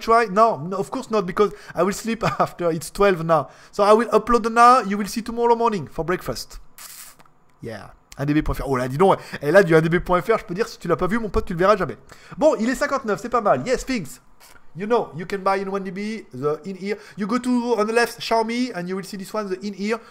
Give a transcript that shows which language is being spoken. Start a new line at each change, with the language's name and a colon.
English: No, of course not, because I will sleep after. It's 12 now. So I will upload now. You will see tomorrow morning for breakfast. Yeah.
French: 1db.fr. Oh là, dis donc. Et là, du 1db.fr, je peux dire, si tu l'as pas vu, mon pote, tu le verras jamais. Bon, il est 59, c'est pas mal.
English: Yes, things. You know, you can buy in 1db, the in-ear. You go to, on the left, Xiaomi, and you will see this one, the in-ear.